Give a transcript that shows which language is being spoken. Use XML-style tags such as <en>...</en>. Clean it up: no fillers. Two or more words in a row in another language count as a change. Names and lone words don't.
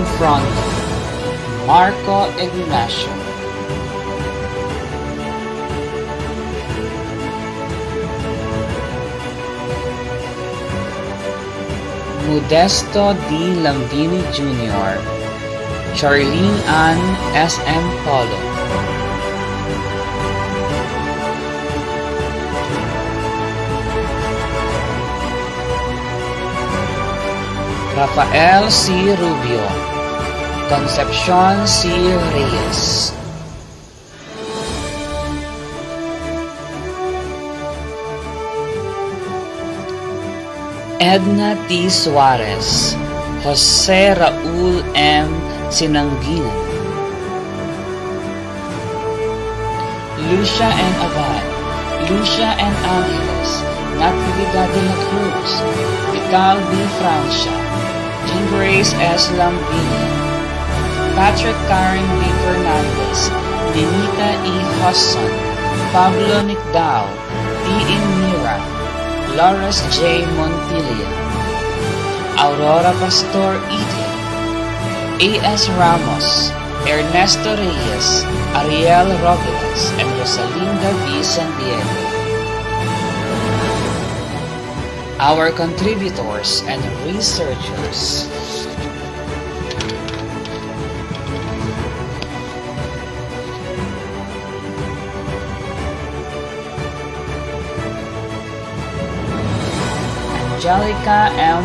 <en>Fronto, Marco Ignacio, Modesto D. Lambini Jr., Charlene Ann S. M. Polo, Rafael C. Rubio, Concepcion C. Reyes, Edna T. Suarez, Jose Raul M. Sinanginan, Lucia N. Abad, Lucia N. Angeles, Natividad de la Cruz, Vital B. Francia, Jean Grace S. Lambini, Patrick Karen B. Fernandez, Denita E. Husson, Pablo Nicdao, T. Mira, Lawrence J. Montilla, Aurora Pastor Ite, A.S. Ramos, Ernesto Reyes, Ariel Robles, and Rosalinda V. San Diego. Our contributors and researchers. Angelica M.</en>